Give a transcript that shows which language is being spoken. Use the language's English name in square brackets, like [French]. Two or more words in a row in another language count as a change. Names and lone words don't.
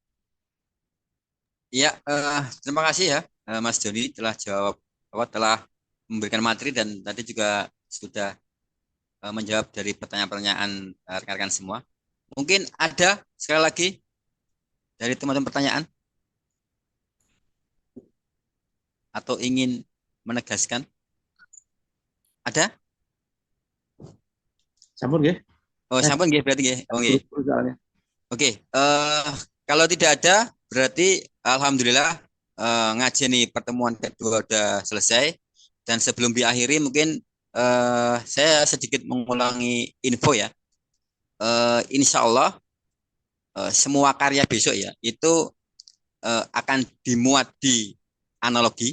[Indonesian] Ya, terima kasih ya, Mas Joni telah telah memberikan materi dan tadi juga sudah menjawab dari pertanyaan-pertanyaan rekan-rekan semua. Mungkin ada sekali lagi dari teman-teman pertanyaan atau ingin menegaskan? Ada? [Javanese] Sampun nggih? Oh, sampun nggih berarti nggih. Oh, nggih. [Indonesian] Oke, kalau tidak ada berarti alhamdulillah ngajeni pertemuan kedua udah selesai, dan sebelum diakhiri mungkin saya sedikit mengulangi info ya. [Arabic] إن شاء الله [Indonesian] semua karya besok ya itu akan dimuat di analogi.